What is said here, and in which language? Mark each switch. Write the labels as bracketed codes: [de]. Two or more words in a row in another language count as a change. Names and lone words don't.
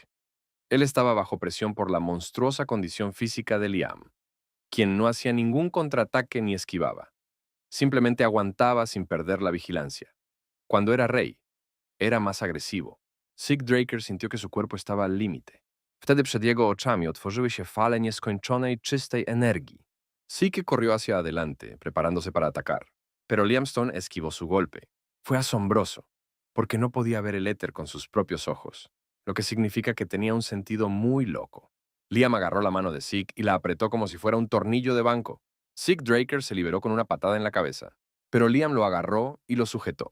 [es] Él estaba bajo presión por la monstruosa condición física de Liam, quien no hacía ningún contraataque ni esquivaba. Simplemente aguantaba sin perder la vigilancia. Cuando era rey, era más agresivo. Zeke Draker sintió que su cuerpo estaba al límite. [pl] Wtedy przed jego oczami otworzyły się fale nieskończonej, czystej energii. [es] Zeke corrió hacia adelante, preparándose para atacar. Pero Liam Stone esquivó su golpe. Fue asombroso, porque no podía ver el éter con sus propios ojos, lo que significa que tenía un sentido muy loco. Liam agarró la mano de Zeke y la apretó como si fuera un tornillo de banco. Zeke Draker se liberó con una patada en la cabeza, pero Liam lo agarró y lo sujetó.